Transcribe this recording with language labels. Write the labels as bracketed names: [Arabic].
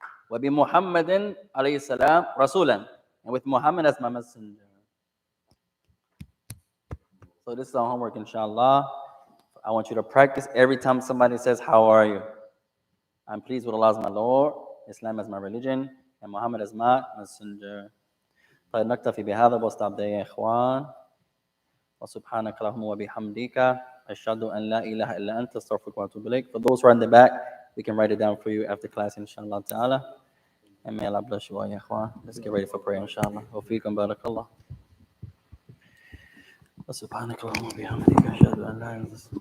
[Arabic] وبمحمد عليه السلام رسولا, [English] and with Muhammad as my messenger. So this is our homework, inshallah. I want you to practice every time somebody says, how are you? I'm pleased with Allah as my Lord, Islam as my religion, and Muhammad as my messenger. [Arabic] طيب نكتفي بهذا واستعب يا إخوان. وسبحانك اللهم وبحمدك أشهد أن لا إله إلا أنت أستغفرك وأتوب إليك. [English] For those who are in the back, we can write it down for you after class, inshallah ta'ala. And may Allah bless you all, ya ikhwan. Let's get ready for prayer, inshallah. [Arabic] وفيكم بارك الله. وسبحانك اللهم وبحمدك أشهد أن لا إله إلا أنت.